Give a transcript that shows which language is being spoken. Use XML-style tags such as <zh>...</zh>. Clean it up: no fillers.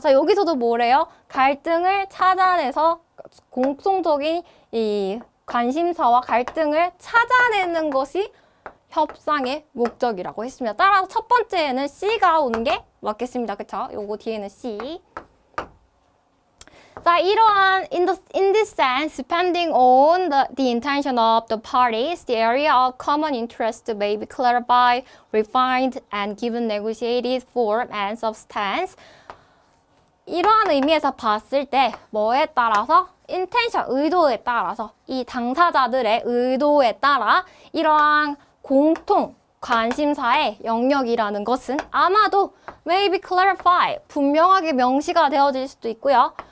<ko>자, 여기서도 뭐래요? 갈등을 찾아내서 공통적인 이 관심사와 갈등을 찾아내는 것이 협상의 목적이라고 했습니다. 따라서 첫 번째는 C가 오는 게 맞겠습니다. 그쵸? 요거 뒤에는 C. 자, 이러한</ko> <en>in this sense, depending on the intention of the parties, the area of common interest may be clarified, refined, and given negotiated form and substance.</en> <ko>이러한 의미에서 봤을 때 뭐에 따라서? intention, 의도에 따라서 이 당사자들의 의도에 따라 이러한 공통 관심사의 영역이라는 것은 아마도</ko> <en>may be clarified,</en> <ko>분명하게 명시가 되어질 수도 있고요.</ko>